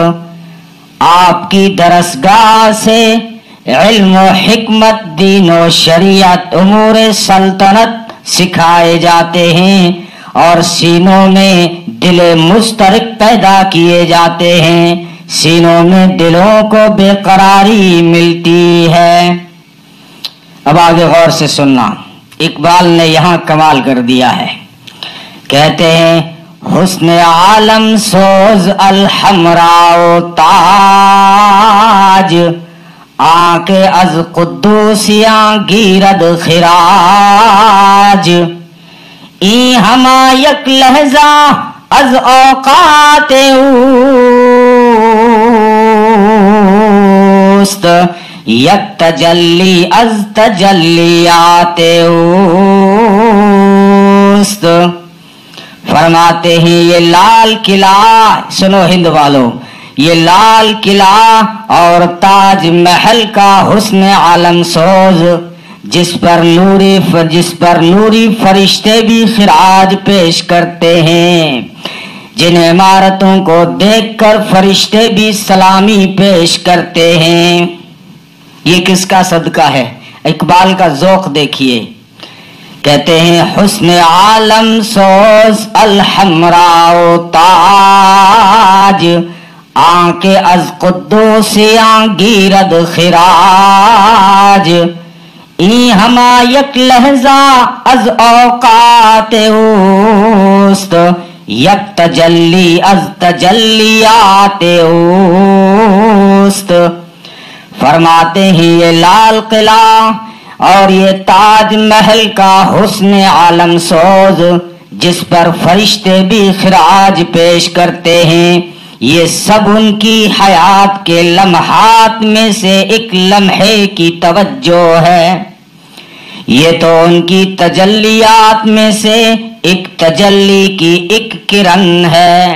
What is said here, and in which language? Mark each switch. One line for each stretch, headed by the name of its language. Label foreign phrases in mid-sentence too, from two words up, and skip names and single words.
Urdu: آپ کی درسگاہ سے علم و حکمت دین و شریعت امور سلطنت سکھائے جاتے ہیں اور سینوں میں دل مسترق پیدا کیے جاتے ہیں، سینوں میں دلوں کو بے قراری ملتی ہے۔ اب آگے غور سے سننا، اقبال نے یہاں کمال کر دیا ہے۔ کہتے ہیں
Persian: حسن عالم سوز الحمراء تاج، آنکھ از قدوسیاں گیرد خراج۔ این ہما یک لحظہ از اوقات اوست، یک تجلی از تجلیات اوست۔
Urdu: فرماتے ہیں یہ لال قلعہ، سنو ہند والو، یہ لال قلعہ اور تاج محل کا حسن عالم سوز، جس پر نوری فرشتے بھی خراج پیش کرتے ہیں، جن عمارتوں کو دیکھ کر فرشتے بھی سلامی پیش کرتے ہیں۔ یہ کس کا صدقہ ہے؟ اقبال کا ذوق دیکھیے۔ کہتے ہیں
Persian: حسن عالم سوز الحمراء تاج، آنکھ از قدوسیاں گیرد خراج۔ این ہما یک لحظہ از اوقات اوست، یک تجلی از تجلیات اوست۔
Urdu: فرماتے ہیں یہ لال قلعہ اور یہ تاج محل کا حسن عالم سوز، جس پر فرشتے بھی خراج پیش کرتے ہیں، یہ سب ان کی حیات کے لمحات میں سے ایک لمحے کی توجہ ہے، یہ تو ان کی تجلیات میں سے ایک تجلی کی ایک کرن ہے۔